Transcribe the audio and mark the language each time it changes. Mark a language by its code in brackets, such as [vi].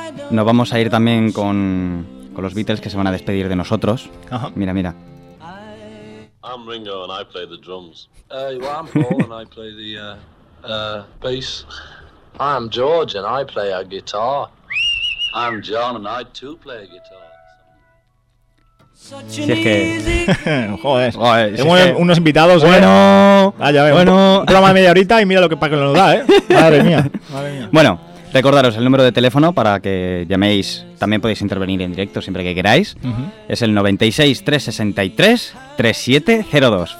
[es] Nos vamos a ir también con los Beatles, que se van a despedir de nosotros. Ajá. Mira, mira. [en] I'm Ringo and I play the drums. Hey, well, I'm Paul and I play the bass. I'm George and I play a guitar. I'm John and I too play a guitar. [es] Si es que... Joder, si tenemos unos invitados, ¿eh? Bueno, vaya, veo. Bueno, un programa de media horita y mira lo que para que nos da, ¿eh? Madre mía. Bueno, recordaros el número de teléfono para que llaméis. También podéis intervenir en directo siempre que queráis. Uh-huh. Es el 96-363-3702.